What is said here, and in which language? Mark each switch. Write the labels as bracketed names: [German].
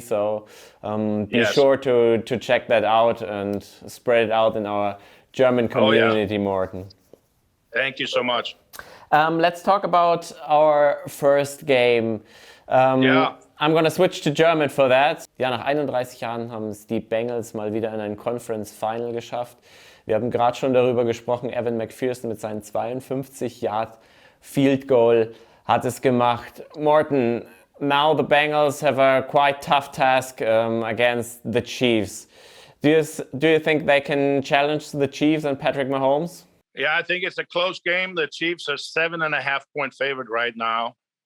[English] So be sure to check that out and spread it out in our German community, Morten. Thank you so much. Let's talk about our first game. I'm gonna switch to German for that. [German] Ja, nach 31 Jahren haben es die Bengals mal wieder in ein Conference Final geschafft. Wir haben gerade schon darüber gesprochen, Evan McPherson mit seinem 52-Yard Field Goal hat es gemacht. [English] Morten, now the Bengals have a quite tough task against the Chiefs. Do you think they can challenge the Chiefs and Patrick Mahomes? Yeah, I think it's a close game. The Chiefs are 7.5-point favorite right now.